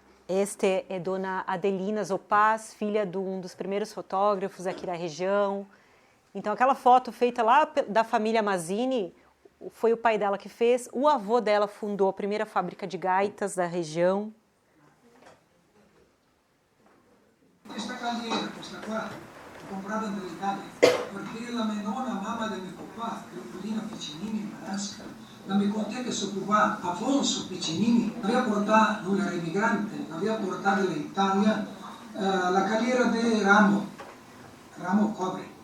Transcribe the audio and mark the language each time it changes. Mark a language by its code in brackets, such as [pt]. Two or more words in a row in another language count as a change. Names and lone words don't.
[pt] Este é Dona Adelina Zopaz, filha de um dos primeiros fotógrafos aqui da região. Então, aquela foto feita lá da família Mazzini, foi o pai dela que fez. O avô dela fundou a primeira fábrica de gaitas da região. [it] Questa calliera, questa qua, l'ho comprata dall'Italia, perché la mia nonna, mamma del mio papà, Leopoldina Piccinini, Marasca, la mia contee che si occupava Afonso Piccinini, aveva portato, lui era immigrante, aveva portato dall'Italia la calliera di Ramo Cobre.